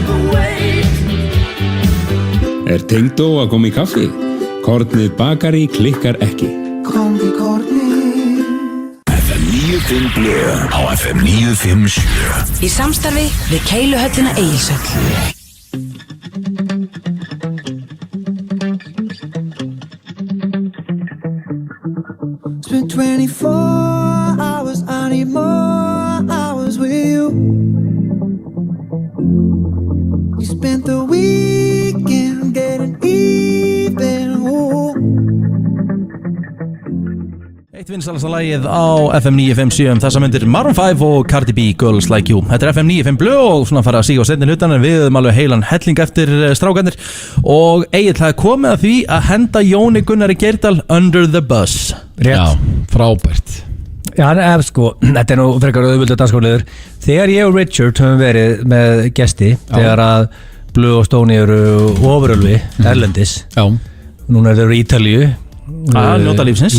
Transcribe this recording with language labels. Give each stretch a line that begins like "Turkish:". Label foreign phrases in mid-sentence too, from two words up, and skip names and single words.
Icelandic: Tengdó að koma í kaffi? Kornið bakari klikkar ekki. Komdu kornið. FM 95 Blu á FM 957. Í samstarfi við Keiluhöllina Egilshöll.
English: Spent 24 hours, I need more hours with you. You spent the weekend getting even.
Icelandic: Eitt vinsalasta lagið á FM 957 þessa myndir Maroon 5 og Cardi B, Girls Like You. Þetta FM 95 Blu og svona fara að síga á seinni hlutan en við höfum alveg heilan helling eftir strákarnir og Egill, það komið að því að henda Jóni Gunnari Geirdal
English: under the bus.
Icelandic: Rétt. Já, frábært. Já, sko, þetta nú frekar auðvöldu dansskóliður. Þegar ég og Richard höfum verið með gesti, þegar að Blu og Stóni eru ofurölvi, erlendis. Já. Núna eru í Ítalíu. Njóta lífsins.